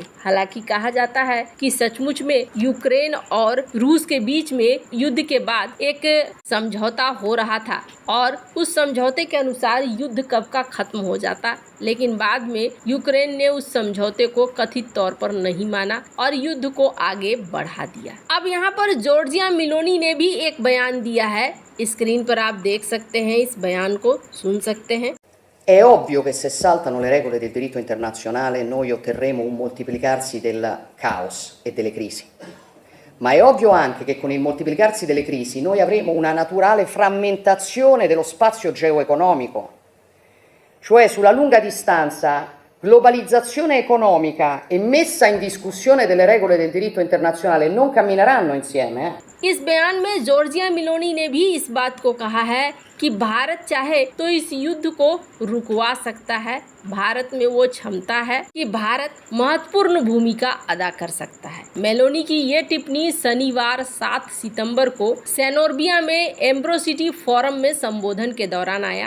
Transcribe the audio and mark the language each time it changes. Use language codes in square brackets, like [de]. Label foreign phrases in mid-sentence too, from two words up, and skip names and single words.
[hi] हालांकि कहा जाता है कि सचमुच में यूक्रेन और रूस के बीच में युद्ध के बाद एक समझौता हो रहा था और उस समझौते के अनुसार युद्ध कब का खत्म हो जाता, लेकिन बाद में यूक्रेन ने उस समझौते को कथित तौर पर नहीं माना और युद्ध को आगे बढ़ा दिया। अब यहाँ पर जॉर्जिया मेलोनी ने भी एक बयान दिया है। स्क्रीन पर आप देख सकते हैं, इस बयान को सुन सकते हैं। [it] È ovvio che se saltano le regole del diritto internazionale noi otterremo un moltiplicarsi del caos e delle crisi. Ma è ovvio anche che con il moltiplicarsi delle crisi noi avremo una naturale frammentazione dello spazio geoeconomico. Cioè sulla lunga distanza globalizzazione economica e messa in discussione delle regole del diritto internazionale non cammineranno insieme. [hi] इस बयान में जॉर्जिया मेलोनी ने भी इस बात को कहा है कि भारत चाहे तो इस युद्ध को रुकवा सकता है। भारत में वो क्षमता है कि भारत महत्वपूर्ण भूमिका अदा कर सकता है। मेलोनी की ये टिप्पणी शनिवार 7 सितंबर को सेनोर्बिया में एम्ब्रोसिटी फोरम में संबोधन के दौरान आया।